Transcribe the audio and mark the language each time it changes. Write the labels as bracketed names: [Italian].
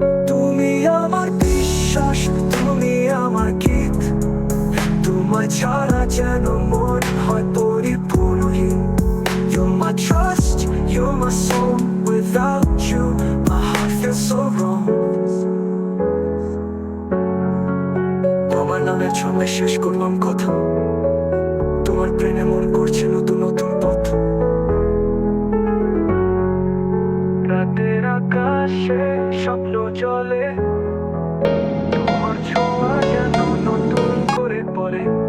[Bangla] তুমি আমার বিশ্বাস, তুমি আমার গীত, তোমায় ছাড়া যেন মন হয় পরিপূর্ণহীন। [English] You're my trust, you're my soul. Without you, my heart feels so wrong. [Bangla] তোমার নামের ছন্দে শেষ করলাম কথা, তোমার প্রেমে মন করছে নতুন নতুন পথ। রাতের আকাশে স্বপ্ন জলে, তোমার ছোঁয়া যেন নতুন করে পড়ে।